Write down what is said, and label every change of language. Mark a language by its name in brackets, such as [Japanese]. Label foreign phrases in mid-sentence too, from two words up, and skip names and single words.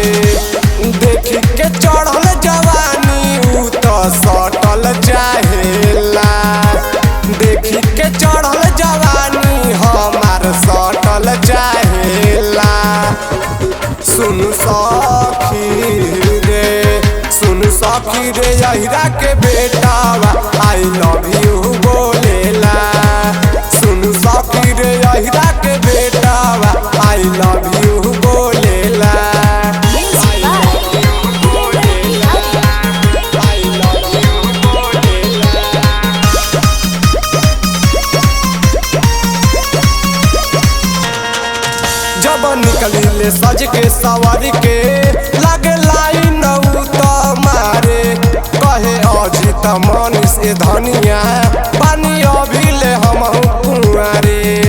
[Bhojpuri] देखी के चढ़ल जवानी उ तो सटल चाहेला, देखी के चढ़ल जवानी हमार सटल चाहेला। सुनु सखी रे अहिरा के बेटावा [English] I love you [Bhojpuri] बोलेला, सुनु सखी रे अहिरा के बेटावा [English] I love you [Bhojpuri] बोलेला। जब निकली सज के सवारी के लगे लाइन तो मारे, कहे अजित मनीष ए धनिया पानी अभी ले हम कुंवारे।